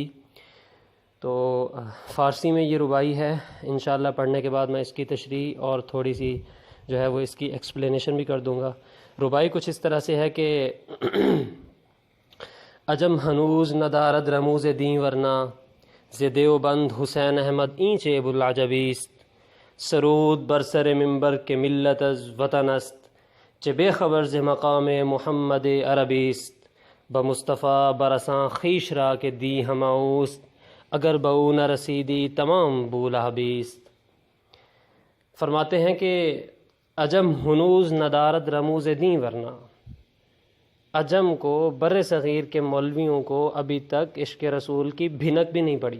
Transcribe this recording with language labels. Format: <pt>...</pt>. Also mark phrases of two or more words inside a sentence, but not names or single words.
<ur>تو فارسی میں یہ ربائی ہے، انشاءاللہ پڑھنے کے بعد میں اس کی تشریح اور تھوڑی سی جو ہے وہ اس کی ایکسپلینیشن بھی کر دوں گا۔ ربائی کچھ اس طرح سے ہے کہ</ur> <fa>عجم ہنوز ندارد رموز دیں ورنہ ز دیوبند حسین احمد این چے بلعجبیست سرود برسر منبر کے ملت از وطن است چے بے خبر ز مقام محمد عربیست بمصطفیٰ برساں خیش را کے دی ہماؤست اگر بہو نہ رسیدی تمام بولہبیست۔</fa> <ur>فرماتے ہیں کہ</ur> <fa>عجم ہنوز ندارد رموز دیں ورنہ،</fa> <ur>عجم کو بر صغیر کے مولویوں کو ابھی تک عشق رسول کی بھنک بھی نہیں پڑی۔</ur>